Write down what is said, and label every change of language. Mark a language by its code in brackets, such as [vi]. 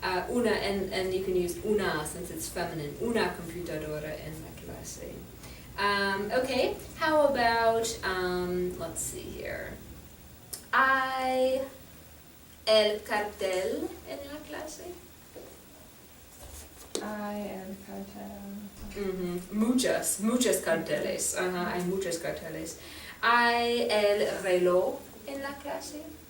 [en] Una, and you can use una since it's feminine. [es] Una computadora en la clase. [en] Okay, how about, let's see here. [es] Hay el cartel en la clase. Hay el cartel. Muchos carteles. Hay muchos carteles. Hay el reloj en la clase.